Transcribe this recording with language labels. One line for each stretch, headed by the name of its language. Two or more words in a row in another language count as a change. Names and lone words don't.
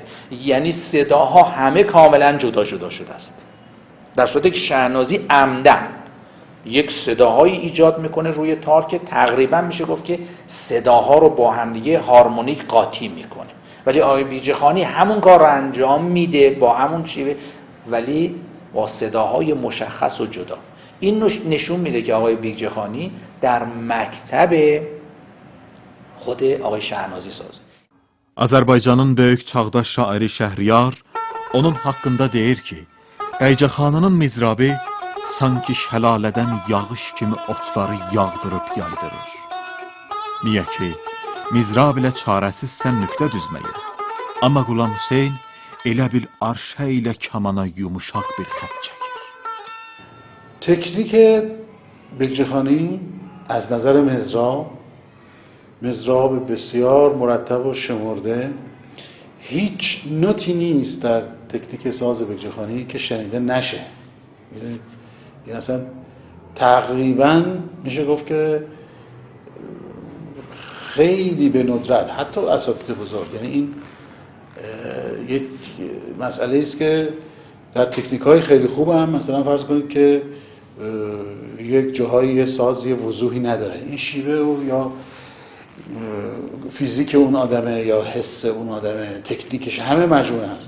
Persian: یعنی صداها همه کاملا جدا جدا شده است، در صورتی که شهنازی عمدن یک صداهایی ایجاد میکنه روی تار که تقریبا میشه گفت که صداها رو با همدیگه هارمونیک قاطی میکنه. ولی آقای بیگجخانی همون کار رو انجام میده با همون شیوه، ولی با صداهای مشخص و جدا. این نشون میده که آقای بیگجخانی در مکتب خود آقای شهنازی ساز.
Azerbaijani: Azərbaycanın böyük çağdaş şairi Şəhriyar onun haqqında deyir ki, Bəycəxanının mizrabi sanki şəlalədən yağış kimi otları yağdırıb yaydırır. Niyə ki, mizrab ilə çarəsizsən nüqtə düzməyə, amma Qulam Hüseyn elə bil arşə ilə kamana yumuşaq bir xət çəkir.
Persian: تکنیک بیگجخانی از نظر مزراب بسیار مرتب و شمرده، هیچ نوتی نیست در تکنیک ساز بیگجخانی که شنیده نشه. این اصلا تقریبا میشه گفت که خیلی به ندرت، حتی اساتید بزرگ، یعنی این یک مسئله است که در تکنیک های خیلی خوب هم مثلا فرض کنید که یک جاهایی یه ساز یه وضوحی نداره، این شیوه و یا فیزیک اون آدمه یا حس اون آدمه، تکنیکش همه مجموعه هست.